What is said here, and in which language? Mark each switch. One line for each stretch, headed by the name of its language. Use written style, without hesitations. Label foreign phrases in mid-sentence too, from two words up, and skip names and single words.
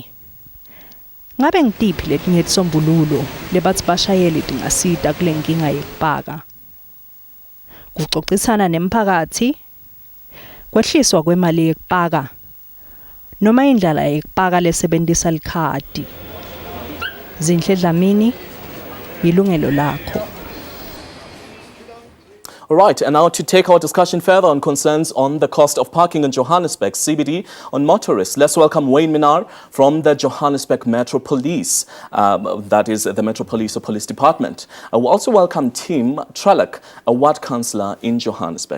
Swati: Ngabe ngitiphi letinye tisombululo lebathi bashayeli tingasita kule nkinga yekupaka? Kuxoxisana nemphakathi, kwehliswa kwemali yekupaka, noma indlela yekupaka lesebenzisa likhadi. Zinhle Dlamini, Yilungelo Lakho.
English: All right, and now to take our discussion further on concerns on the cost of parking in Johannesburg CBD on motorists, let's welcome Minar from the Johannesburg Metro Police, that is the Metro Police or Police Department. We'll also welcome Tim Trellick, a ward councillor in Johannesburg.